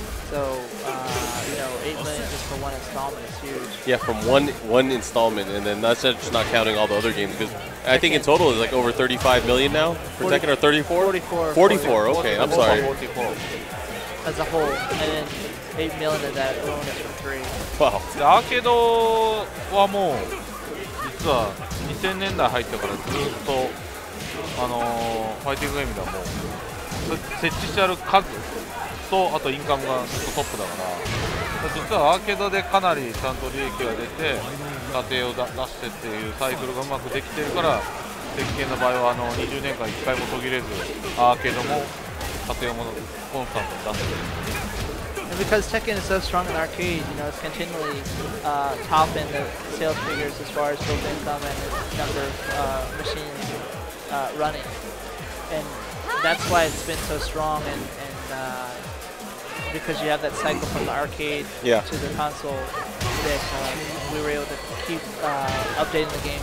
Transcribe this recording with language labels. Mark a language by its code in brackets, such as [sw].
[en] So 8 million just for one installment is huge. Yeah, from one installment, and then that's just not counting all the other games, because I think in total it's like over 35 million now for Tekken, or 34? 44. 44, okay, I'm sorry. 44 As a whole, and then 8 million of that alone is for 3. Wow. [ja] でアーケードはもう実は2000年代入ってからずっとファイティングゲームではもう設置してある数とあとインカムがずっとトップだから、実はアーケードでかなりちゃんと利益が出て家庭を出してっていうサイクルがうまくできてるから、鉄拳の場合は20年間1回も途切れずアーケードも家庭もコンスタントに出してる。 [en] And because Tekken is so strong in arcade, it's continually top in the sales figures as far as built income and the number of machines running. And that's why it's been so strong and because you have that cycle from the arcade to the console, that we were able to keep updating the game.